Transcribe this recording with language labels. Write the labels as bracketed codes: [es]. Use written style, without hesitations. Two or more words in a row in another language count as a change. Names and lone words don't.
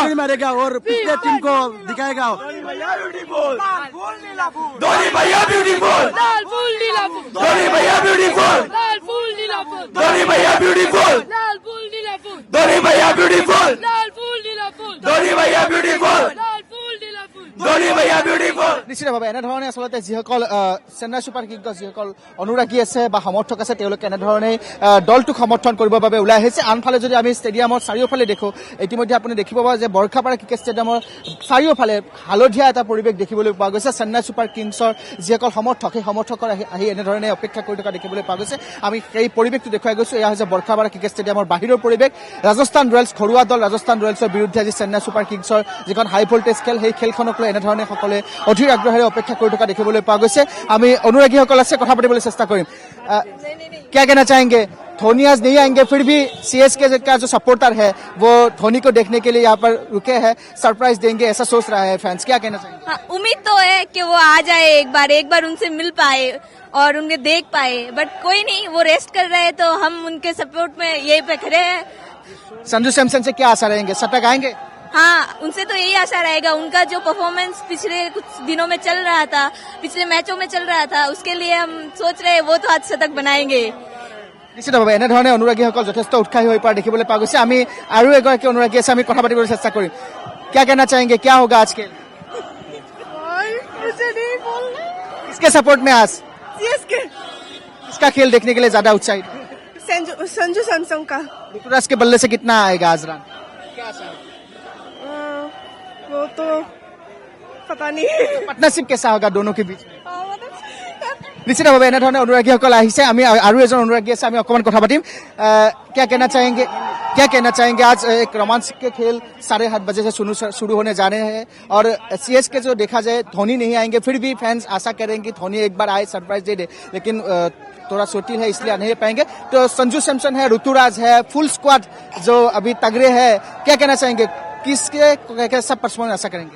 [hi] मारेगा और पिछले टीम को दिखाएगा। धोनी भैया ब्यूटीफुल, धोनी भैया ब्यूटीफुल, धोनी भैया ब्यूटीफुल, धोनी भैया ब्यूटीफुल, धोनी भैया ब्यूटीफुल, धोनी भैया ब्यूटीफुल, धोनी भैया ब्यूटीफुल। [as] নিশ্চিতভাৱে এনেধৰণে আচলতে যিসকল চেন্নাই ছুপাৰ কিংছৰ যিসকল অনুৰাগী আছে বা সমৰ্থক আছে তেওঁলোকে এনেধৰণে দলটোক সমৰ্থন কৰিবৰ বাবে ওলাই আহিছে। আনফালে যদি আমি ষ্টেডিয়ামৰ চাৰিওফালে দেখো, ইতিমধ্যে আপুনি দেখিব পাব যে বৰ্ষাপাৰা ক্ৰিকেট ষ্টেডিয়ামৰ চাৰিওফালে হালধীয়া এটা পৰিৱেশ দেখিবলৈ পোৱা গৈছে। চেন্নাই ছুপাৰ কিংছৰ যিসকল সমৰ্থক সেই সমৰ্থকৰ আহি এনেধৰণে অপেক্ষা কৰি থকা দেখিবলৈ পোৱা গৈছে। আমি সেই পৰিৱেশটো দেখুৱাই গৈছো। এয়া হৈছে বৰ্ষাপাৰা ক্ৰিকেট ষ্টেডিয়ামৰ বাহিৰৰ পৰিৱেশ। ৰাজস্থান ৰয়েলছ ঘৰুৱা দল ৰাজস্থান ৰয়েলছৰ বিৰুদ্ধে আজি চেন্নাই ছুপাৰ কিংছৰ যিখন [en] high voltage [as] খেল, সেই খেলখনক লৈ এনেধৰণে সকলে অধীৰ আগ্ৰহেৰে অপেক্ষা কৰি থকা দেখিবলৈ পোৱা গৈছে। আমি অনুৰাগীসকল আছে কথা পাতিবলৈ চেষ্টা কৰিম। [hi] क्या कहना चाहेंगे? धोनी आज नहीं आएंगे, फिर भी CSK का जो सपोर्टर है वो धोनी को देखने के लिए यहाँ पर रुके हैं, सरप्राइज देंगे ऐसा सोच रहा है फैंस, क्या कहना चाहेंगे? हाँ, उम्मीद तो है कि वो आ जाए, एक बार उनसे मिल पाए और उन्हें देख पाए, बट कोई नहीं, वो रेस्ट कर रहे हैं तो हम उनके सपोर्ट में यही पे खड़े हैं। संजू सैमसन से क्या आशा रहेंगे, शतक आएंगे? हाँ, उनसे तो यही आशा रहेगा। उनका जो परफॉर्मेंस पिछले कुछ दिनों में चल रहा था, पिछले मैचों में चल रहा था, उसके लिए हम सोच रहे हैं वो तो आज शतक बनाएंगे। [as] নিশ্চিতভাৱে এনেধৰণে অনুৰাগীসকল যথেষ্ট উৎসাহী হৈ পৰা দেখিবলৈ পোৱা গৈছে। আমি আৰু এগৰাকী অনুৰাগী আছে, আমি কথা পাতিবলৈ চেষ্টা কৰিম। [hi] क्या कहना चाहेंगे, क्या होगा आज खेल? किसके सपोर्ट में आज? CSK। किसका खेल देखने के लिए ज्यादा उत्साहित? संजू सैमसन का। ऋतुराज के बल्ले से कितना आएगा आज रन? वो तो पता नहीं। पार्टनारशिप कैसा होगा दोनों के बीच में? [as] নিশ্চিতভাৱে এনেধৰণে অনুৰাগীসকল আহিছে। আমি আৰু এজন অনুৰাগী আছে, আমি অকণমান কথা পাতিম। [hi] क्या कहना चाहेंगे आज एक रोमांच के खेल 7:30 बजे से शुरू होने जा रहे हैं और CSK जो देखा जाए धोनी नहीं आएंगे, फिर भी फैंस आशा करेंगे धोनी एक बार आए, सरप्राइज दे दे, लेकिन थोड़ा छोटी है इसलिए नहीं पाएंगे। तो संजू सैमसन है, ऋतुराज है, [en] full squad [hi] जो अभी तगड़े है, क्या कहना चाहेंगे, किसके सब परफॉर्मेंस आशा करेंगे?